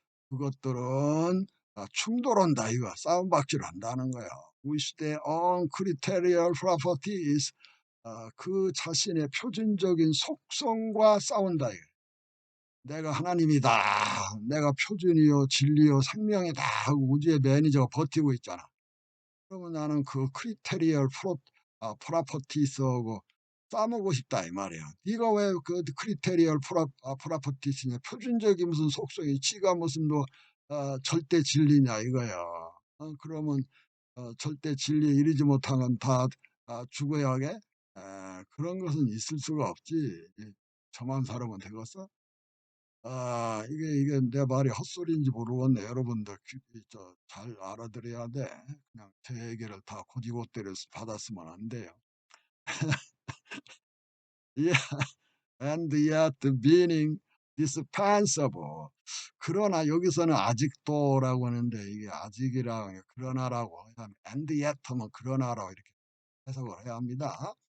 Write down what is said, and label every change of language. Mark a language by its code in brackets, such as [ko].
[ko] 그것들은 충돌한다 이거, 싸움박질 한다는 거야. [en] with their own criteria properties. [ko] 그 자신의 표준적인 속성과 싸운다 이거. 내가 하나님이다, 내가 표준이요 진리요 생명이다 하고 우주의 매니저가 버티고 있잖아. 그러면 나는 그 크리테리얼 프라퍼티스하고 싸우고 싶다 이 말이야. 네가 왜 그 크리테리얼 프라퍼티스냐, 표준적인 무슨 속성이, 지가 무슨 뭐 절대 진리냐 이거야. 그러면 절대 진리에 이르지 못한 건 다 죽어야 하게? 그런 것은 있을 수가 없지. 저만 살아면 되겠어? 이게 내 말이 헛소리인지 모르겠네. 여러분들 잘 알아들어야 돼. 그냥 제 얘기를 다 고지고대로 받았으면 안 돼요. [en] Yeah, and yet being dispensable. [ko] 그러나 여기서는 아직도라고 하는데, 이게 아직이라 그러나라고 하면 [en] and yet [ko] 하면 그러나라고 이렇게 해석을 해야 합니다.